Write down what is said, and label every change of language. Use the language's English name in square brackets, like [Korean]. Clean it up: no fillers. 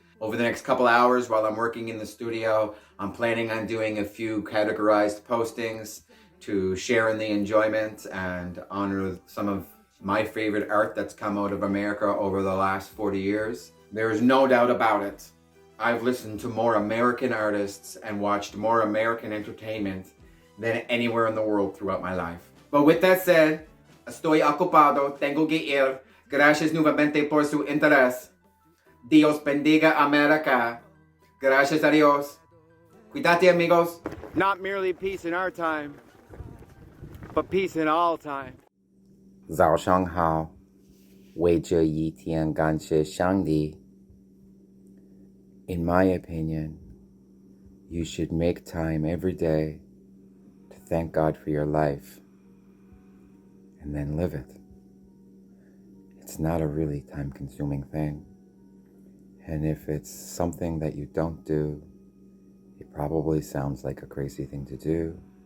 [English] Over the next couple hours while I'm working in the studio, I'm planning on doing a few categorized postings to share in the enjoyment and honor some of my favorite art that's come out of America over the last 40 years. There is no doubt about it. I've listened to more American artists and watched more American entertainment than anywhere in the world throughout my life. But with that said, [Spanish] estoy ocupado, tengo que ir. Gracias nuevamente por su interés. Dios bendiga America. Gracias a Dios. Cuídate, amigos. [English] Not merely peace in our time, but peace in all time. [Chinese] 早上好，为这一天感谢上帝。 [English] In my opinion, you should make time every day to thank God for your life and then live it. It's not a really time-consuming thing. And if it's something that you don't do, it probably sounds like a crazy thing to do.